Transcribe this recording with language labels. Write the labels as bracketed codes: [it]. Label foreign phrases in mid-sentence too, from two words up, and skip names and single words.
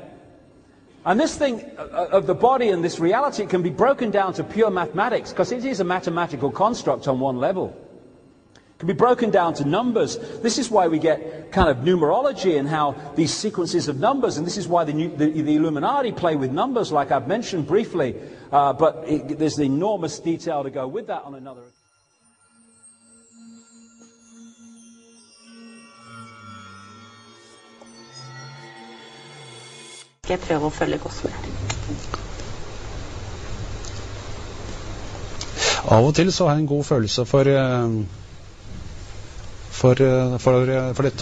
[en] And this thing of the body and this reality can be broken down to pure mathematics, because it is a mathematical construct on one level. Can be broken down to numbers. This is why we get kind of numerology and how these sequences of numbers, and this is why the Illuminati play with numbers, like I've mentioned briefly, but there's enormous detail to go with that on another. [no] Skal jeg prøve å følge Cosmo? Av og til så har jeg en god følelse for dette.